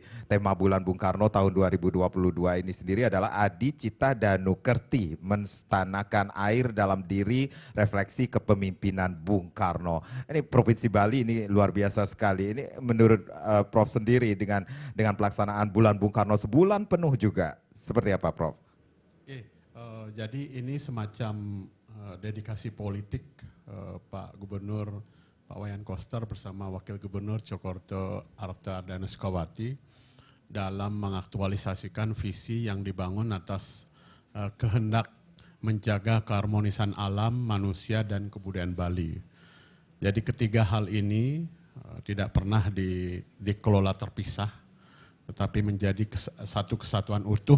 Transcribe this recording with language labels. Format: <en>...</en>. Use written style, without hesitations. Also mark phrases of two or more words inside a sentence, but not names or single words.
<id>Tema bulan Bung Karno tahun 2022 ini sendiri adalah Adi Cita Danu Kerti, menstanakan air dalam diri, refleksi kepemimpinan Bung Karno. Ini Provinsi Bali ini luar biasa sekali. Ini menurut Prof sendiri dengan pelaksanaan bulan Bung Karno sebulan penuh juga. Seperti apa Prof? Jadi ini semacam dedikasi politik Pak Gubernur Pak Wayan Koster bersama Wakil Gubernur Djokorto Arta Daneskawati dalam mengaktualisasikan visi yang dibangun atas kehendak menjaga keharmonisan alam, manusia, dan kebudayaan Bali. Jadi ketiga hal ini tidak pernah dikelola terpisah, tetapi menjadi satu kesatuan utuh.</id>